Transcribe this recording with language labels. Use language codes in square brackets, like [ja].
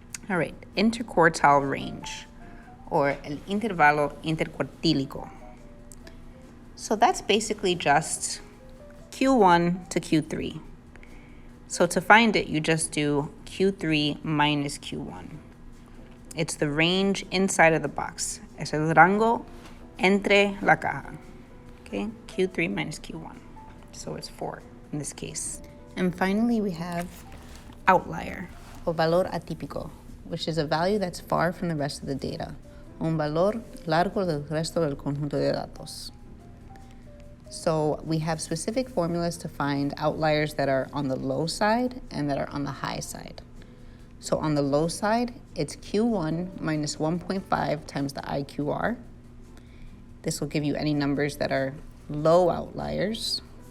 [en] All right, interquartile range, or [es] el intervalo intercuartílico. [en] So that's basically just Q1 to Q3. So to find it, you just do Q3 minus Q1. It's the range inside of the box. [es] Es el rango entre la caja. [en] Okay, Q3 minus Q1. So it's 4 in this case. And finally, we have outlier, [es] o valor atípico, [en] which is a value that's far from the rest of the data. [es] Un valor largo del resto del conjunto de datos. [en] So we have specific formulas to find outliers that are on the low side and that are on the high side. So on the low side, it's Q1 minus 1.5 times the IQR. This will give you any numbers that are low outliers.